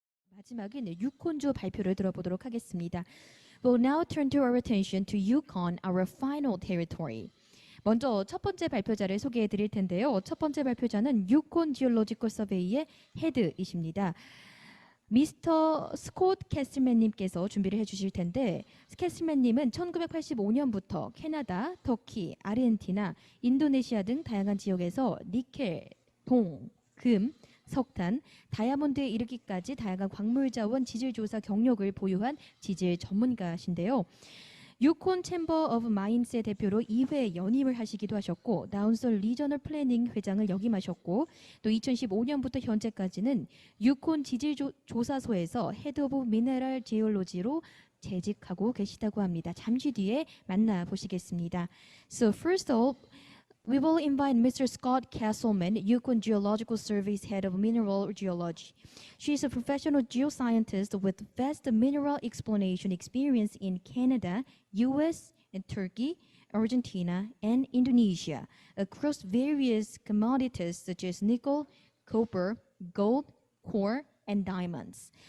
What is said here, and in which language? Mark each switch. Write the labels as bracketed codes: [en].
[ko] 마지막인 유콘주 발표를 들어보도록 하겠습니다. [en] We'll now turn to our attention to Yukon, our final territory. [ko] 먼저 첫 번째 발표자를 소개해 드릴 텐데요. 첫 번째 발표자는 유콘 지올로지컬 서베이의 헤드이십니다. 미스터 스콧 캐슬맨님께서 준비를 해주실 텐데, 캐슬맨님은 1985년부터 캐나다, 터키, 아르헨티나, 인도네시아 등 다양한 지역에서 니켈, 동, 금, 석탄, 다이아몬드에 이르기까지 다양한 광물자원 지질조사 경력을 보유한 지질 전문가신데요. 유콘 챔버 오브 마인스의 대표로 2회 연임을 하시기도 하셨고, 나운솔 리저널 플래닝 회장을 역임하셨고, 또 2015년부터 현재까지는 유콘 지질조사소에서 헤드 오브 미네랄 지올로지로 재직하고 계시다고 합니다. 잠시 뒤에 만나보시겠습니다. [en] So first of all, we will invite Mr. Scott Castleman, Yukon Geological Survey's head of mineral geology. She is a professional geoscientist with vast mineral exploration experience in Canada, US, and Turkey, Argentina, and Indonesia, across various commodities such as nickel, copper, gold, coal, and diamonds.